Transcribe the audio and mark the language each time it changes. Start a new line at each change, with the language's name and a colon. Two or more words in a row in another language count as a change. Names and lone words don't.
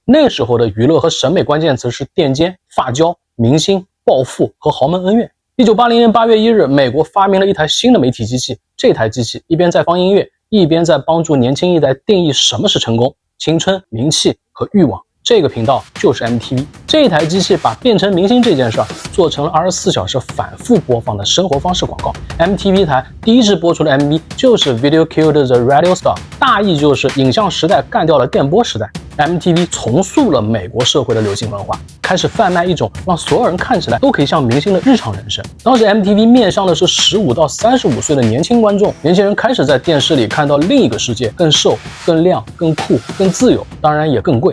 Chinese: 那時候的娛樂和審美關鍵詞是墊肩、髮膠、明星、暴富和豪門恩怨。1980年8月1日，美國發明了一台新的媒體機器，這台機器一邊在放音樂，一邊在幫助年輕一代定義什麼是成功、青春、名氣和慾望。這個頻道就是 MTV。這台機器把變成明星這件事兒做成了24小時反复播放的生活方式廣告。 MTV 台第一支播出的 MV 就是 Video Killed the Radio Star，大意就是影像時代幹掉了電波時代。 MTV 重塑了美國社會的流行文化，開始販賣一種讓所有人看起來都可以像明星的日常人生。當時 MTV 面向的是15到35歲的年輕觀眾，年輕人開始在電視裡看到另一個世界，更瘦、更亮、更酷、更自由，當然也更貴。